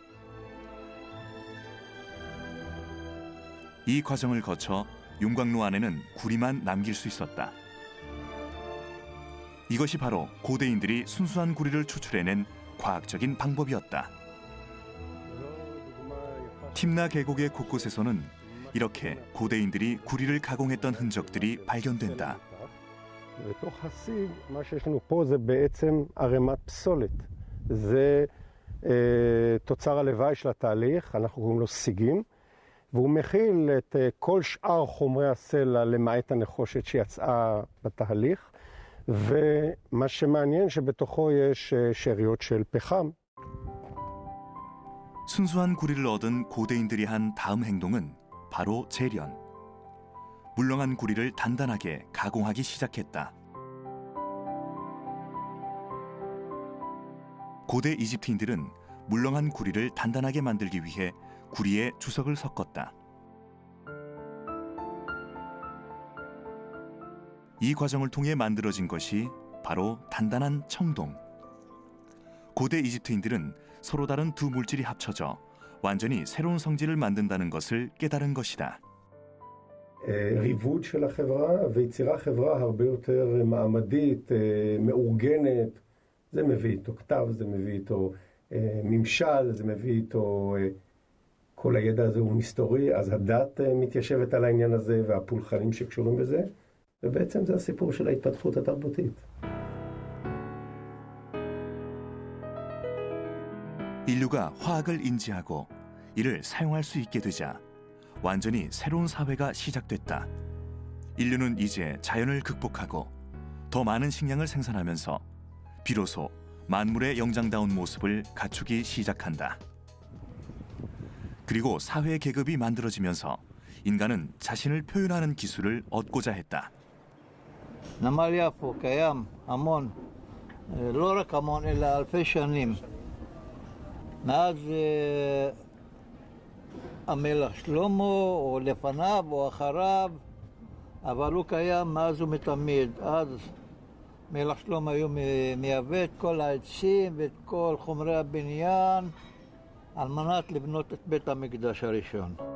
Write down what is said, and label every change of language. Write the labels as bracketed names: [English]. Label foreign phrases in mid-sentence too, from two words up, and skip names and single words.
[Korean] 이 과정을 거쳐 용광로 안에는 구리만 남길 수 있었다. 이것이 바로 고대인들이 순수한 구리를 추출해낸 과학적인 방법이었다. 팀나 계곡의 곳곳에서는 이렇게 고대인들이 구리를 가공했던 흔적들이 발견된다. [Hebrew] בתוך הסיג, מה שיש לנו פה זה בעצם ערימת פסולת. זה תוצר הלוואי של התהליך, אנחנו קוראים לו סיגים, והוא מכיל את כל שאר חומרי הסלע למעט הנחושת שיצאה בתהליך, ומה שמעניין שבתוכו יש שאריות של פחם. [Korean] 순수한 구리를 얻은 고대인들이 한 다음 행동은 바로 재련. 물렁한 구리를 단단하게 가공하기 시작했다. 고대 이집트인들은 물렁한 구리를 단단하게 만들기 위해 구리에 주석을 섞었다. 이 과정을 통해 만들어진 것이 바로 단단한 청동. 고대 이집트인들은 서로 다른 두 물질이 합쳐져 완전히 새로운 성질을 만든다는 것을 깨달은 것이다. [Hebrew] ריבוד של החברה ויצירה חברה הרבה יותר מעמדית, מאורגנת. זה מביא איתו כתב, זה מביא איתו ממשל, זה מביא איתו כל הידע הזה הוא מסתורי, אז הדת מתיישבת על העניין הזה והפולחנים שקשורים בזה, ובעצם זה הסיפור של ההתפתחות התרבותית. [Korean] 인류가 화학을 인지하고 이를 사용할 수 있게 되자 완전히 새로운 사회가 시작됐다. 인류는 이제 자연을 극복하고 더 많은 식량을 생산하면서 비로소 만물의 영장다운 모습을 갖추기 시작한다. 그리고 사회 계급이 만들어지면서 인간은 자신을 표현하는 기술을 얻고자 했다. [Hebrew] נמל יפו קיים המון, לא רק המון אלא אלפי שנים. מאז המלך שלמה או לפניו או אחריו, אבל הוא קיים מאז ומתמיד. אז מלך שלמה היו מייבא את כל העצים ואת כל חומרי הבניין על מנת לבנות את בית המקדש הראשון.